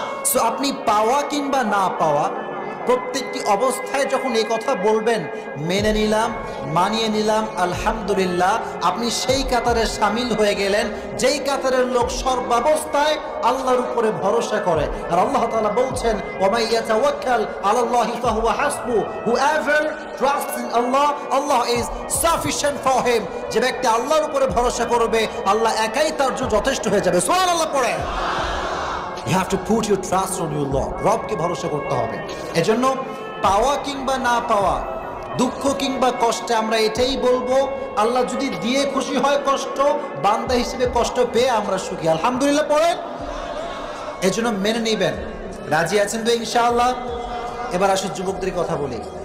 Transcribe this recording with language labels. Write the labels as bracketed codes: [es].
[bn] So আপনি পাওয়া কিংবা না পাওয়া, প্রত্যেকটি অবস্থায় যখন এই কথা বলবেন, মেনে নিলাম, মানিয়ে নিলাম, আলহামদুলিল্লাহ, আপনি সেই কাতারে সামিল হয়ে গেলেন যেই কাতারের লোক সর্বাবস্থায় আল্লাহর উপরে ভরসা করে। আর আল্লাহ তাআলা বলছেন, [ar] ওয়ামাই ইয়াতাওয়াক্কাল আলাল্লাহি ফাহুয়া হাসবু, [en] whoever trusts in Allah, Allah is sufficient for him। [bn] যে ব্যক্তি আল্লাহর উপরে ভরসা করবে, আল্লাহ একাই তার জন্য যথেষ্ট হয়ে যাবে। সুবহানাল্লাহ পড়ে। [en] You have to put your trust on your Lord। [bn] রবকে ভরসা করতে হবে। এজন্য পাওয়া কিংবা না পাওয়া, দুঃখ কিংবা কষ্টে আমরা এটাই বলবো, আল্লাহ যদি দিয়ে খুশি হয় কষ্ট, বান্দা হিসেবে কষ্ট পেয়ে আমরা সুখী, আলহামদুলিল্লাহ পড়েন। এজন্য মেনে নেবেন। রাজি আছেন তো ইনশাআল্লাহ? এবার আসো যুবকদের কথা বলি।